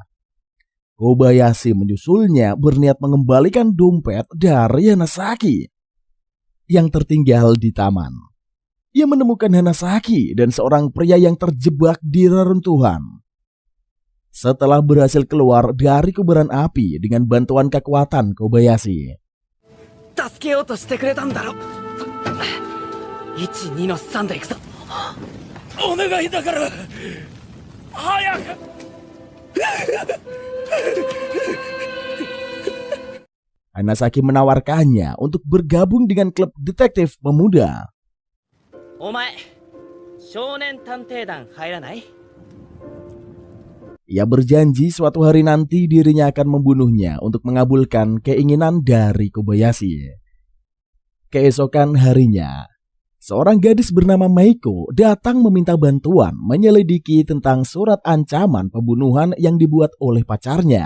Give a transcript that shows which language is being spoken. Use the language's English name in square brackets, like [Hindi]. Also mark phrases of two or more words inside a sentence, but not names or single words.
[Indonesian] Kobayashi menyusulnya berniat mengembalikan dompet dari Hanasaki yang tertinggal di taman. Ia menemukan Hanasaki dan seorang pria yang terjebak di reruntuhan. Setelah berhasil keluar dari kobaran api dengan bantuan kekuatan Kobayashi, [Japanese] 助けようとしてくれたんだろ。1、2の3で行くぞ。お願いだから早く。 [Indonesian] Hanasaki menawarkannya untuk bergabung dengan klub detektif pemuda. [Japanese] お前、少年探偵団入らない？ [Indonesian] Ia berjanji suatu hari nanti dirinya akan membunuhnya untuk mengabulkan keinginan dari Kobayashi. Keesokan harinya, seorang gadis bernama Meiko datang meminta bantuan menyelidiki tentang surat ancaman pembunuhan yang dibuat oleh pacarnya.